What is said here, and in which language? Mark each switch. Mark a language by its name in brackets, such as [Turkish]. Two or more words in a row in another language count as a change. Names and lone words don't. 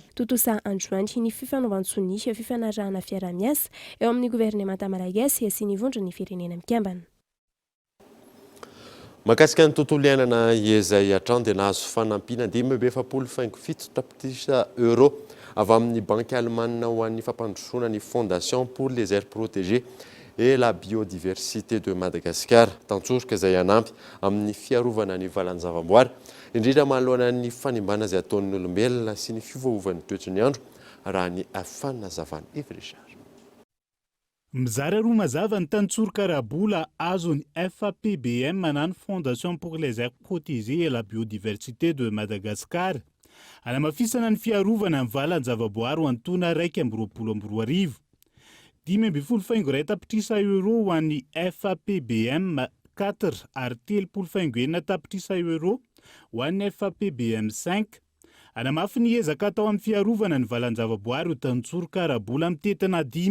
[Malagasy] Totosa androany ny fifanaovan-tsony fifanarahana fiara-miasa eo amin'ny gouvernemanta malagasy sy ny vondron'ny firenena mikambana. Mahakasika ny tontolo iainana izay hatrany dia nahazo fanampiana 5.7 tapitrisa euro avy amin'ny banky allemane ho an'ny fampandrosoana ny [French] fondation pour les aires protégées et la biodiversité de Madagascar [Malagasy] tantsoroka izay hanampy amin'ny fiarovana ny valan-javaboary indrindra manoloana ny fanimbana izay ataon'ny olombelona sy ny fiovaovan'ny toetrany ny andro raha ny fanazavana Evrichard. Mizara roa mazava ny tantsoroka rabola azony FAPBM manano [French] Fondation pour les aires protégées et la biodiversité de Madagascar [Malagasy] anamafisana ny fiarovana ny valan-javaboary ho antona 1.20 5.7 tapitrisa euro ho an'ny FAPBM 4 ary 3.9 tapitrisa euro ho an'ny FAPBM 5 anamafy ny ezaka atao amin'ny fiarovana ny valan-javaboary ho tantsoroka rabola mitetina